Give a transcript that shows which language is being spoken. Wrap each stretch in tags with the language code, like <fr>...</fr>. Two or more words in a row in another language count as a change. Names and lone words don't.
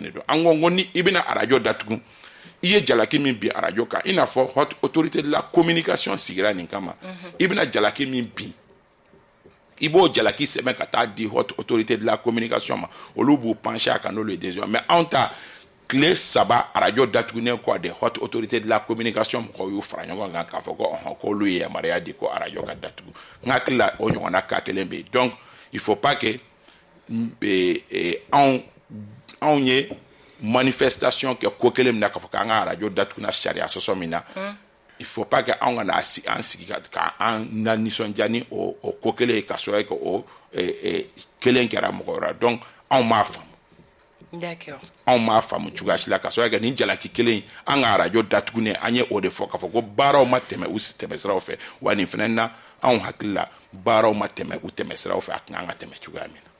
<bm>de don an ko ni i bɛna arajo datugu i ye jalaki min bin arajo kan i n'a fɔ</bm> <fr>haute autorité de la communication</fr> <bm>sigira nin kama i bɛna jalaki min bin i b'o jalaki sɛbɛn ka taa di</bm> <fr>haute autorité de la communication</fr> <bm>ma olu b'u pencher a kan n'olu ye</bm> <fr>décision mais</fr> <bm>anw ta tile 3 arajo datugunen kɔ de</bm> <fr>haute autorité de la communication</fr> <bm>mɔgɔw y'u fara ɲɔgɔn kan k'a fɔ ko k'olu ye yamaruya di ko arajo ka datugu n hakili la o ɲɔgɔnna ka kelen bɛ yen</bm> <fr>donc il faut pas que</fr> <bm>anw ye manifestation kɛ ko kelen min na k'a fɔ k'an ka arajo datuguna sariya sɔsɔ min na</bm> <fr>il faut pas que</fr> <bm>anw kana an sigi k'an na nisɔndiya ni o ko kelen ye ka sɔrɔ kɛ o kelen kɛra mɔgɔ wɛrɛ donc anw m'a faamu anw m'a faamu cogoya si la ka sɔrɔ kɛ nin jalaki kelen an ka arajo datugunen an ye o de fɔ k'a fɔ ko baaraw ma tɛmɛ u tɛmɛsiraw fɛ wa nin fana na anw hakili la baaraw ma tɛmɛ u tɛmɛsiraw fɛ a kan ka tɛmɛ cogoya min na.</bm>